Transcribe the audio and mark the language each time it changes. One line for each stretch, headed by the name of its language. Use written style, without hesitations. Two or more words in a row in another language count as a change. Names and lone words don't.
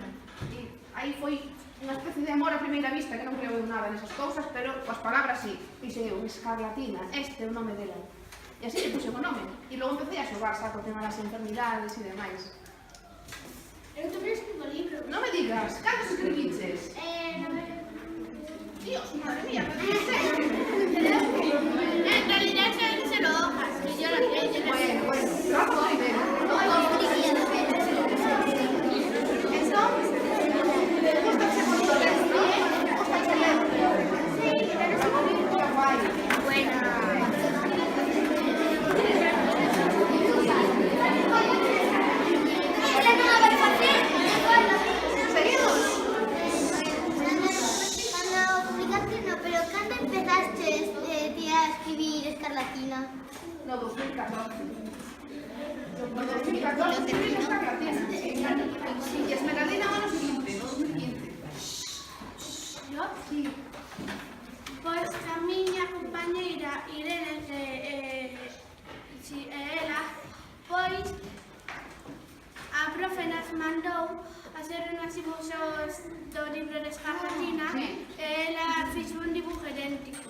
Galician: E aí foi unha especie de amor a primeira vista, que non creo nada nesas cousas, pero coas palabras sí. Dixen eu, escarlatina, este é o nome dela. E así lle puse o nome. E logo empecé a xogar saco tema das enfermidades e demais. Eu tamén escribo libros. Non me digas, cantos escribiches?
Spanish: Dios, madre mía, pero ¿qué es eso? En realidad son solo hojas, que yo las leo. Bueno, trabajo primero. Entonces,
Galician: gustache moito ler, ¿no? Gustache ler.
Spanish: Sí, eres un libro guai. Buena. ¿Seguimos? Pero ¿cuándo empezaste a escribir escarlatina? No, 2014. No, 2014 escribí escarlatina.
Galician: Y esmeraldina o ano seguinte, 2015.
Spanish: Yo? Sí.
Galician: Pois a miña compañeira Irene, ela, pois a profe nas mandou hacer unhas dibuxos do libro de escarlatina e ela fixo un dibujo idéntico.